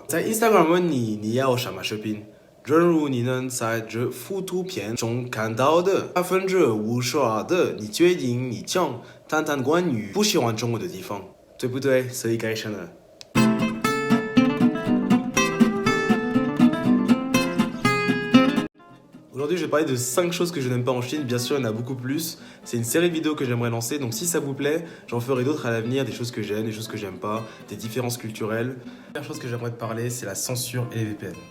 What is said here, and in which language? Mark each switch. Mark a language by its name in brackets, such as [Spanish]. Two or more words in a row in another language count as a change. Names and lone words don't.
[Chinese] 在 Instagram 问你要什么视频，正如你能在这幅图片中看到的52%的，你决定你讲谈谈关于不喜欢中国的地方，对不对？所以开始了。 [French] Aujourd'hui, je vais parler de 5 choses que je n'aime pas en Chine. Bien sûr, il y en a beaucoup plus. C'est une série de vidéos que j'aimerais lancer. Donc, si ça vous plaît, j'en ferai d'autres à l'avenir. Des choses que j'aime, des choses que j'aime pas, des différences culturelles. La première chose que j'aimerais te parler, c'est la censure et les VPN.